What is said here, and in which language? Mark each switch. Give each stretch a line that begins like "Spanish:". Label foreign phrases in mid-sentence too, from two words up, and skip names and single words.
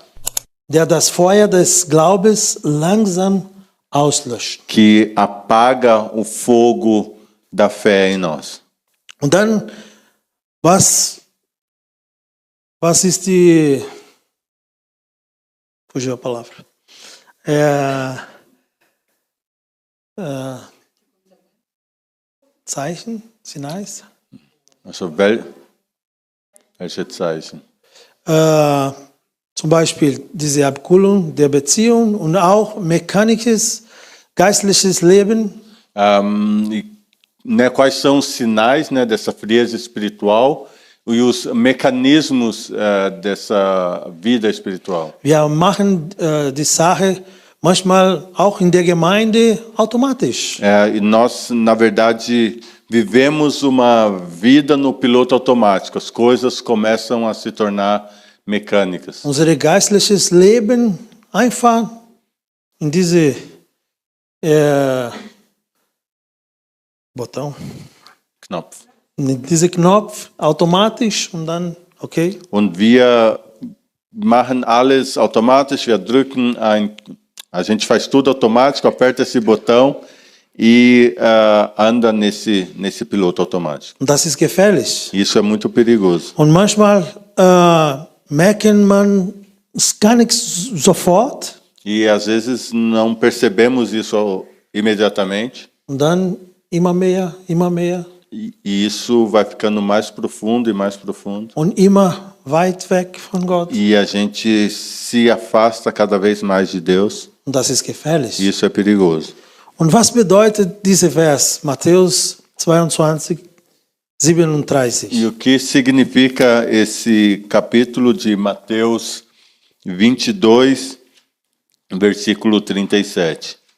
German: Der das Feuer des Glaubens langsam auslöscht.
Portuguese: que apaga o fogo da fé em nós.
German: Und dann, was ist die,
Portuguese: fugiu a palavra,
German: Zeichen, Sinais? Also, welche Zeichen? Zum Beispiel diese Abkühlung der Beziehung und auch mechanisches, geistliches Leben.
Portuguese: Né, quais são os sinais, né, dessa frieza espiritual e os mecanismos dessa vida espiritual?
German: Wir machen die Sache manchmal auch in der Gemeinde automatisch.
Portuguese: E nós, na verdade, vivemos uma vida no piloto automático. As coisas começam a se tornar mecânicas.
German: Unser geistliches Leben einfach in diese Botão, Knopf. in diese Knopf automatisch und dann okay. Und wir machen alles automatisch, wir drücken
Portuguese: a gente faz tudo automático, aperta esse botão e anda nesse piloto automático.
German: Und das ist gefährlich.
Portuguese: Isso é muito perigoso.
German: Und manchmal merken man es gar nicht sofort
Portuguese: E às vezes não percebemos isso imediatamente.
German: und dann immer mehr
Portuguese: E isso vai ficando mais profundo e mais profundo.
German: und immer weit weg von Gott.
Portuguese: E a gente se afasta cada vez mais de Deus.
German: Und das ist gefährlich.
Portuguese: E isso é perigoso.
German: Und was bedeutet dieser Vers? Matthäus 22, 37.
Portuguese: E o que significa esse capítulo de Mateus 22, versículo 37?